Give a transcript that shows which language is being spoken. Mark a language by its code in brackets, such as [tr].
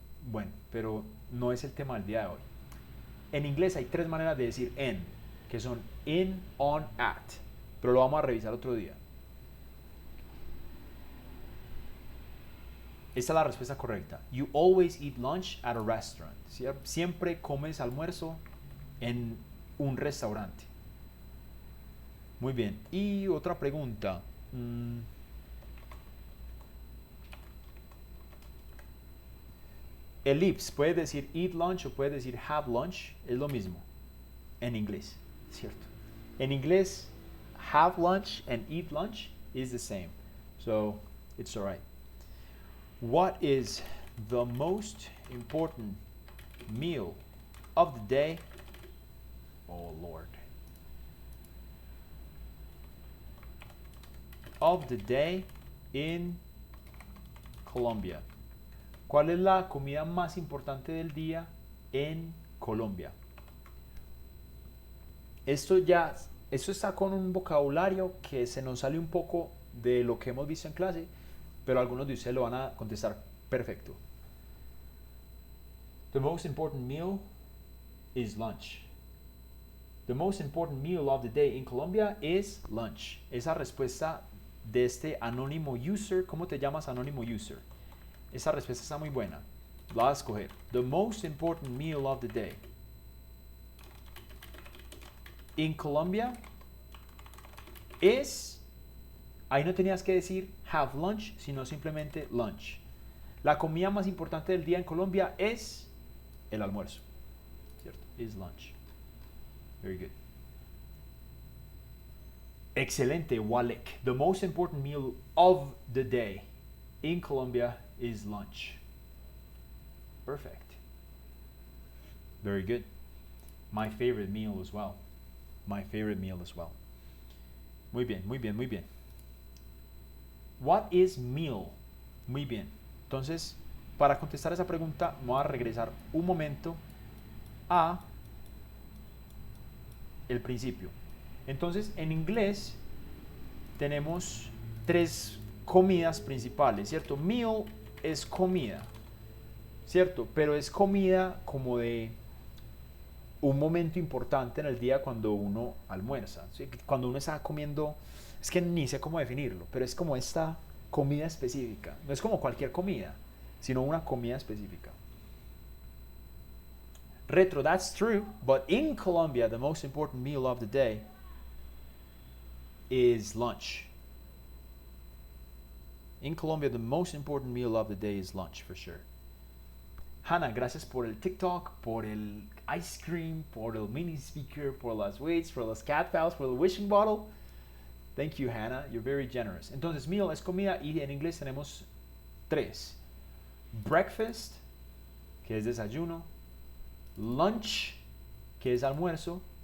[es] Bueno, pero no es el tema del día de hoy. En inglés hay tres maneras de decir en, que son in, on, at, pero lo vamos a revisar otro día. Esta es la respuesta correcta. [en] You always eat lunch at a restaurant. [es] Siempre comes almuerzo en un restaurante. Muy bien. Y otra pregunta. Ellipse, puedes decir eat lunch o puedes decir have lunch. Es lo mismo en inglés, ¿cierto? [en] En inglés, have lunch and eat lunch is the same. So, it's alright. What is the most important meal of the day? Oh Lord. Of the day in Colombia. [es] ¿Cuál es la comida más importante del día en Colombia? Esto está con un vocabulario que se nos sale un poco de lo que hemos visto en clase, pero algunos de ustedes lo van a contestar perfecto. [en] The most important meal is lunch. The most important meal of the day in Colombia is lunch. [es] Esa respuesta de este anónimo user, ¿cómo te llamas anónimo user? Esa respuesta está muy buena. La vas a escoger. [en] The most important meal of the day in Colombia is... [es] Ahí no tenías que decir have lunch, sino simplemente lunch. La comida más importante del día en Colombia es el almuerzo. ¿Cierto? [en] Is lunch. Very good. [es] Excelente, Walek. [en] The most important meal of the day in Colombia is lunch. Perfect. Very good. My favorite meal as well. My favorite meal as well. [es] Muy bien, muy bien, muy bien. [en] What is meal? [es] Muy bien. Entonces, para contestar esa pregunta, voy a regresar un momento a el principio. Entonces, en inglés tenemos tres comidas principales, ¿cierto? Meal es comida, ¿cierto? Pero es comida como de un momento importante en el día cuando uno almuerza, ¿sí? Cuando uno está comiendo, es que ni sé cómo definirlo, pero es como esta comida específica. No es como cualquier comida, sino una comida específica. [en] Retro, that's true, but in Colombia, the most important meal of the day is lunch. In Colombia, the most important meal of the day is lunch, for sure. [es] Hannah, gracias por el TikTok, por el ice cream, por el mini speaker, por las weights, por los cat pals, por el wishing bottle. [en] Thank you, Hannah. You're very generous. [es] Entonces, meal es comida y en inglés tenemos tres. Breakfast, que es desayuno. Lunch, que es almuerzo.